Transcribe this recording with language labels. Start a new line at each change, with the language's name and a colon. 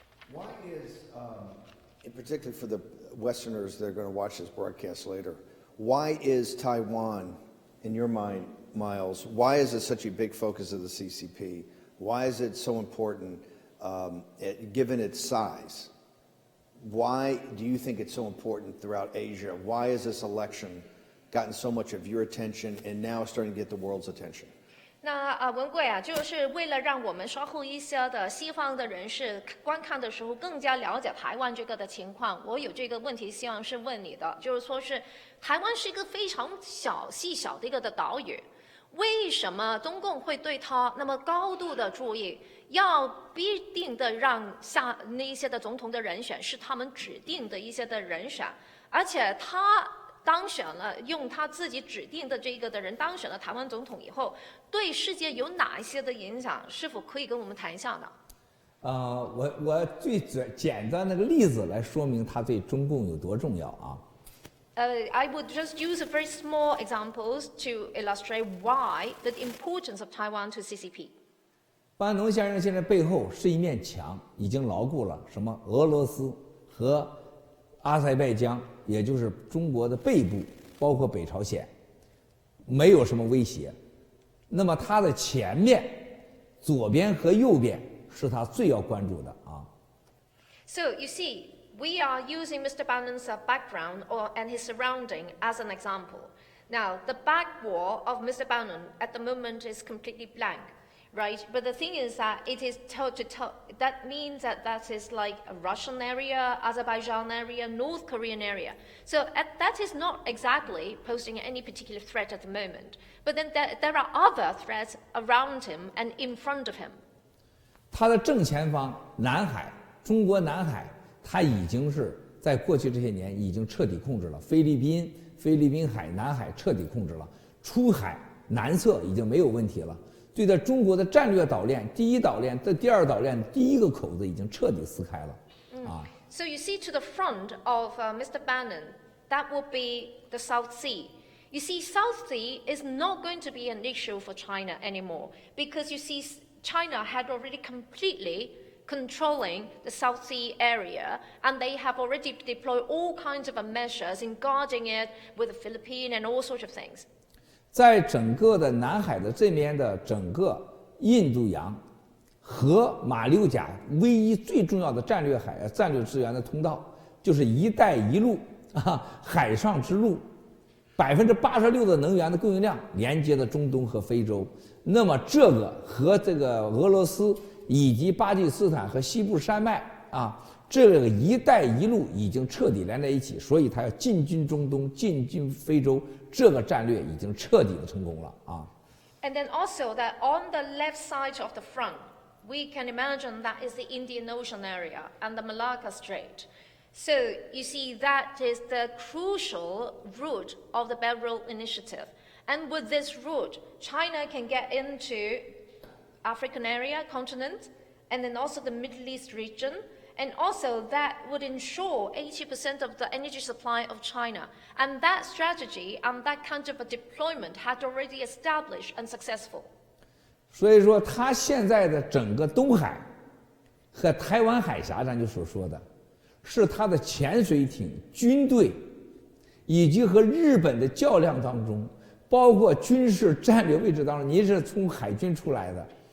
English: Why is, in particular for the Westerners that are going to watch this broadcast later, why is Taiwan, in your mind, Miles, why is it such a big focus of the CCP? Why is it so important, given its size? Why do you think it's so important throughout Asia? Why has this election gotten so much of your attention and now starting to get the world's attention?
Chinese: 那文贵啊，就是为了让我们稍后一些的西方的人士观看的时候更加了解台湾这个的情况，我有这个问题希望是问你的，就是说是台湾是一个非常细小的一个的岛屿，为什么中共会对它那么高度的注意，要必定的让下那一些的总统的人选是他们指定的一些的人选，而且他当选了，用他自己指定的这个的人当选了台湾总统以后，对世界有哪一些的影响？是否可以跟我们谈一下呢？我最简单的个例子来说明他对中共有多重要啊。
English: I would just use a very small examples to illustrate why the importance of Taiwan to CCP.
Chinese: 班农先生现在背后是一面墙，已经牢固了什么俄罗斯和阿塞拜疆，也就是中国的背部，包括北朝鲜，没有什么威胁。那么它的前面、左边和右边是他最要关注的啊。
English: So you see, we are using Mr. Bannon's background and his surrounding as an example. Now, the back wall of Mr. Bannon at the moment is completely blank. Right, but the thing is that it is that means that is like a Russian area, Azerbaijan area, North Korean area. So that is not exactly posing any particular threat at the moment. But then there are other threats around him and in front of him.
Chinese: 他的正前方南海，中国南海，他已经是在过去这些年已经彻底控制了菲律宾海、南海彻底控制了，出海南侧已经没有问题了。对待中国的战略岛链，第一岛链的第二岛链第一个口子已经彻底撕开了，啊。
English: So you see, to the front of Mr. Bannon, that will be the South Sea. You see, South Sea is not going to be an issue for China anymore because you see, China had already completely controlling the South Sea area, and they have already deployed all kinds of measures in guarding it with the Philippines and all sorts of things.
Chinese: 在整个的南海的这边的整个印度洋和马六甲唯一最重要的战略资源的通道，就是“一带一路”啊，海上之路，86%的能源的供应量连接了中东和非洲。那么这个和这个俄罗斯以及巴基斯坦和西部山脉啊，这个“一带一路”已经彻底连在一起，所以它要进军中东，进军非洲。这个战略已经彻底的成功了啊。
English: And then also that on the left side of the front, we can imagine that is the Indian Ocean area and the Malacca Strait. So you see that is the crucial route of the Belt and Road Initiative. And with this route, China can get into African area, continent, and then also the Middle East region. And also that would ensure 80% of the energy supply of China. And that strategy and that kind of a deployment had already established and successful.
Chinese: 所以说，他现在的整个东海和台湾海峡，咱就所说的，是他的潜水艇、军队，以及和日本的较量当中，包括军事战略位置当中，你是从海军出来的。